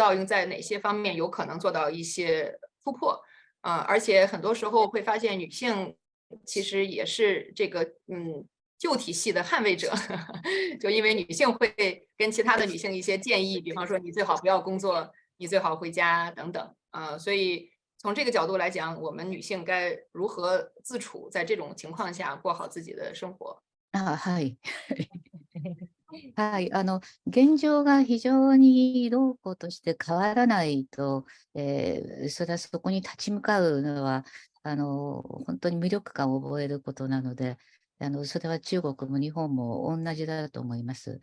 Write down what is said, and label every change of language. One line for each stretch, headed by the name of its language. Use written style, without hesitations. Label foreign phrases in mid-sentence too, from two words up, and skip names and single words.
Chinese: 道用在哪些方面有可能做到一些突破，而且很多时候会发现女性其实也是这个旧体系的捍卫者，就因为女性会跟其他的女性一些建议，比方说你最好不要工作，你最好回家等等，所以从这个角度来讲，我们女性该如何自处，在这种情况下过好自己的生活。
Japanese: はい。はい、現状が非常にどうこうとして変わらないと、それはそこに立ち向かうのは、本当に無力感を覚えることなので、それは中国も日本も同じだと思います。